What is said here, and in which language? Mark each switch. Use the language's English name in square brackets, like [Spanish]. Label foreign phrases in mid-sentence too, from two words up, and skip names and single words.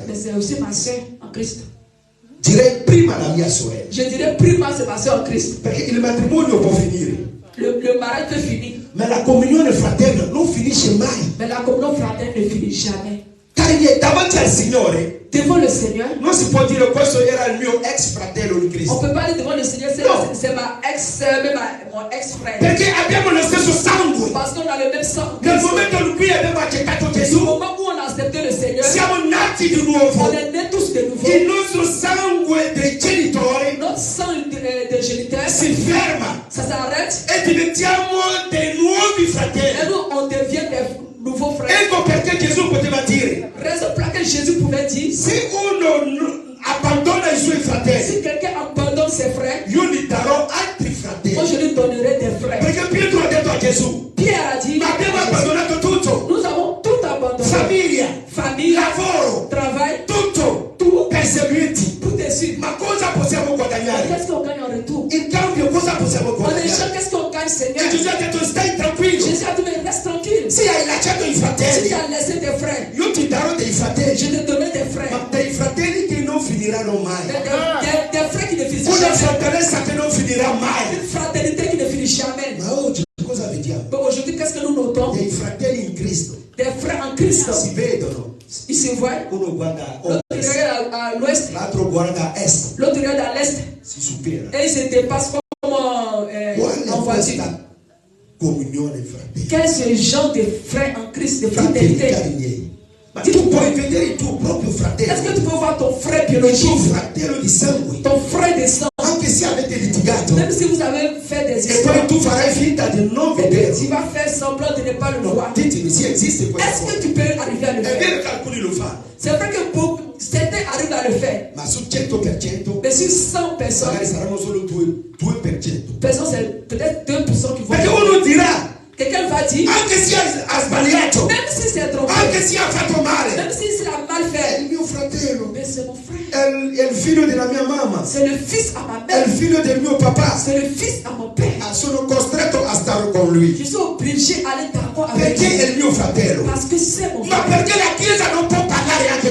[French] mais c'est aussi ma soeur en Christ. [Italian] Direi prima la mia sorella, [French] Je dirais prima, c'est ma soeur en Christ. [Italian] perché il matrimonio può finire, [French] Le mariage peut finir, [Italian] ma la comunione fraterna non finisce mai. [French] mais la communion fraternelle ne finit jamais. [Italian] Cari miei, davanti al Signore [French] Devant le Seigneur, [Italian] non si può dire questo era il mio ex fratello di [French] on [Italian] Cristo, [French] ne peut pas dire devant le Seigneur, Non. c'est ma ex-sœur, même mon ex-frère. [Italian] perché abbiamo lo stesso sangue. [French] Parce qu'on a le même sang. [Italian] Nel momento in cui abbiamo accettato [French] Au [Italian] Gesù, [French] moment où on a accepté le Seigneur, [Italian] siamo nati di nuovo. [French] on est nés tous de nouveau. [Italian] Il nostro sangue dei genitori [French] Notre sang de géniteur, [Italian] si ferma [French] ça s'arrête. [Italian] e diventiamo dei nuovi [French] Et [Italian] fratelli. [French] nous, on devient des nouveaux frères. [Italian] Ecco perché Gesù poteva dire: [French] Raison pour laquelle Jésus pouvait dire, [Italian] se uno abbandona [French] ses frères. [Italian] io gli darò altri [French] Moi, [Italian] fratelli. [French] je lui donnerai des frères. [Italian] Perché Pietro ha detto a Gesù, [French] Pierre a dit, [Italian] ma abbiamo abbandonato tutto, [French] nous avons tout abandonné. [Italian] famiglia, [French] Famille, [Italian] lavoro, [French] travail, [Italian] tutto, [French] tout [Italian] per seguirti. [French] pour te suivre. [Italian] Ma cosa possiamo guadagnare? [French] Qu'est-ce qu'on gagne en retour? [Italian] In cambio cosa possiamo [French] En [Italian] guadagnare? [French] échange, qu'est-ce qu'on gagne, Seigneur? [Italian] E Gesù ha detto stai tranquillo, [French] Jésus a dit, mais reste tranquille. [Italian] se hai lasciato i [French] Si [Italian] fratelli, [French] tu as laissé tes frères, [Italian] io ti darò dei fratelli, [French] je te donnerai des [Italian] ma [French] frères. [Italian] dei fratelli che non finiranno mai. [French] Des frères qui ne finissent [Italian] Una [French] jamais. [Italian] fratellanza che non finirà mai. [French] Une fraternité qui ne finit jamais. [Italian] Ma oggi cosa vediamo? [French] Donc aujourd'hui, qu'est-ce que nous notons? [Italian] Dei fratelli in Cristo [French] Des frères en Christ. [Italian] si vedono, [French] Ils se voient. [Italian] uno guarda a [French] L'autre [Italian] ovest, [French] regarde à l'ouest, [Italian] l'altro guarda a est, [French] l'autre regarde à l'est. [Italian] si supera. [French] Et ils se dépassent comme en [Italian] Qual [French] voiture. [Italian] è questa comunione, fratelli? [French] Quel est ce genre de frères en Christ, de [Italian] Fratelli [French] fraternité? [Italian] cari miei, ma tu puoi vedere il tuo proprio [French] Est-ce que [Italian] fratello, [French] tu peux voir ton frère [Italian] il tuo [French] biologique, [Italian] fratello di sangue, [French] ton frère de sang, [Italian] anche se avete litigato, [French] même si vous avez fait des [Italian] e [French] histoires, [Italian] poi tu farai finta di non [French] tu [Italian] vederlo. [French] vas faire semblant de ne pas le [Italian] No, [French] voir. [Italian] ditemi se esiste questa [French] Est-ce [Italian] cosa. [French] que tu peux arriver à le [Italian] È [French] faire? [Italian] vero che alcuni lo fanno, [French] C'est vrai que certains arrivent à le faire, [Italian] ma su 100% [French] mais sur 100 personnes, [Italian] magari saranno solo 2%. [French] c'est peut-être 2% qui vont. [Italian] Perché uno dirà, [French] Quelqu'un va dire, [Italian] anche se ha sbagliato, [French] même si c'est trompé, [Italian] anche se ha fatto male, [French] même si c'est mal [Italian] è [French] fait, [Italian] il mio fratello, [French] mais c'est mon frère. [Italian] è il figlio della mia mamma, [French] C'est le fils à ma [Italian] è [French] mère. [Italian] il figlio del mio papà. [French] C'est le fils à mon père. [Italian] Ah, sono costretto a stare con lui [French] Je suis obligé d'aller d'accord avec [Italian] perché [French] lui. [Italian] è il mio fratello. [French] Parce que c'est mon [Italian] Ma [French] frère. [Italian] perché la Chiesa non può parlare anche